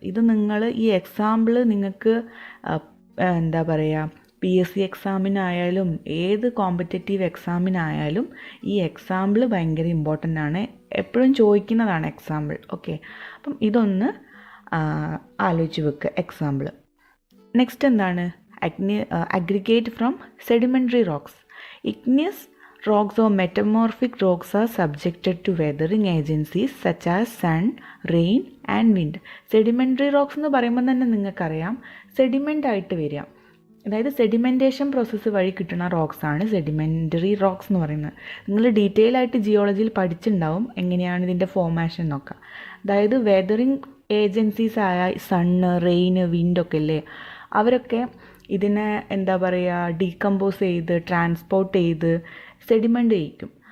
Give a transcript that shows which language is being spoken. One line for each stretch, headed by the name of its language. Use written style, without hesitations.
Malayalam: ഇത് നിങ്ങൾ ഈ എക്സാമ്പിൾ നിങ്ങൾക്ക് എന്താ പറയുക, PSC എക്സാമിനായാലും ഏത് കോമ്പറ്റേറ്റീവ് എക്സാമിനായാലും ഈ എക്സാമ്പിൾ ഭയങ്കര ഇമ്പോർട്ടൻ്റ് ആണ്. എപ്പോഴും ചോദിക്കുന്നതാണ് എക്സാമ്പിൾ. ഓക്കെ, അപ്പം ഇതൊന്ന് ആലോചിച്ച് വെക്കുക എക്സാമ്പിൾ. നെക്സ്റ്റ് എന്താണ്?
English: Aggregate from sedimentary rocks. Igneous rocks or metamorphic rocks are subjected to weathering agencies such as sun, rain and wind.
Malayalam: Sedimentary rocks എന്ന് പറയുമ്പോൾ തന്നെ നിങ്ങൾക്കറിയാം സെഡിമെൻ്റ് ആയിട്ട് വരിക. അതായത് സെഡിമെൻറ്റേഷൻ പ്രോസസ്സ് വഴി കിട്ടുന്ന റോക്സ് ആണ് സെഡിമെൻ്ററി റോക്സ് എന്ന് പറയുന്നത്. നിങ്ങൾ ഡീറ്റെയിൽ ആയിട്ട് ജിയോളജിയിൽ പഠിച്ചിട്ടുണ്ടാവും എങ്ങനെയാണ് ഇതിൻ്റെ ഫോർമേഷൻ എന്നൊക്കെ. അതായത് വെതറിങ് ഏജൻസീസ് ആയ സണ്ണ്, റെയിന്, വിൻഡൊക്കെ ഇല്ലേ, അവരൊക്കെ ഇതിനെ എന്താ പറയുക ഡീകമ്പോസ് ചെയ്ത് ട്രാൻസ്പോർട്ട് ചെയ്ത് സെഡിമെൻ്റ് ചെയ്യിക്കും.